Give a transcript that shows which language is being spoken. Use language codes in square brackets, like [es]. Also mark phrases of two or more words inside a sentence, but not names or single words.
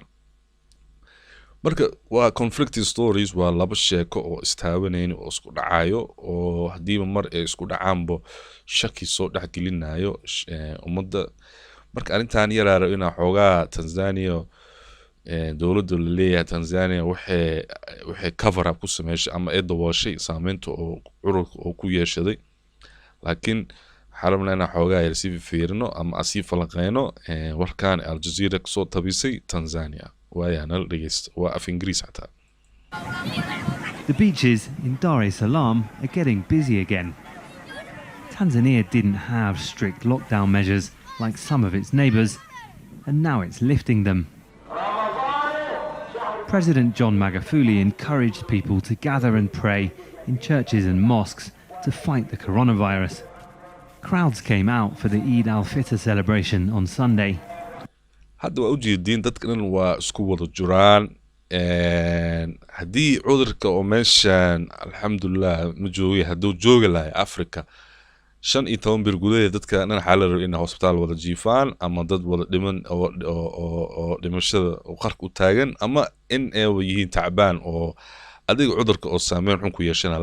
[so] marka waa [en] conflicting stories, [so] waa laba sheeko oo istaabanayna oo isku dhacayo oo hadiiba mar ay isku dhacaanbo shaki soo dhexgelinayo ummadda. marka arrintan yaraaro inaa xoogaa Tanzania dowladda la leeyahay Tanzania waxay [en] cover up [so] ku sameysay ama ay dabooshay saameynta oo cudurka oo ku yeeshaday, laakiin xarabna inaan xoogaa yar si fiirino ama asii falanqeyno warkaan Al Jazeera kasoo tabisay Tanzania. waayana dhageysta waa af Ingiriis xataa. [en] The beaches in Dar es Salaam are getting busy again. Tanzania didn't have strict lockdown measures like some of its neighbours, and now it's lifting them. President John Magufuli encouraged people to gather and pray in churches and mosques to fight the coronavirus. Crowds came out for the Eid al-Fitr celebration on Sunday. [so] hadda waa ujeediin dadkan waa isku wada jiraan haddii cudurka oo meeshan alxamdulillah ma joogay hadduu joogi lahay Afrika 15 bir gudaheed dadka dhan xaalad in hospital wada jiifaan ama dad wada dhiman oo dhimashada qarka u taagan ama in ay yihiin tacbaan oo adiga cudurka oo saameyn xun ku yeeshana.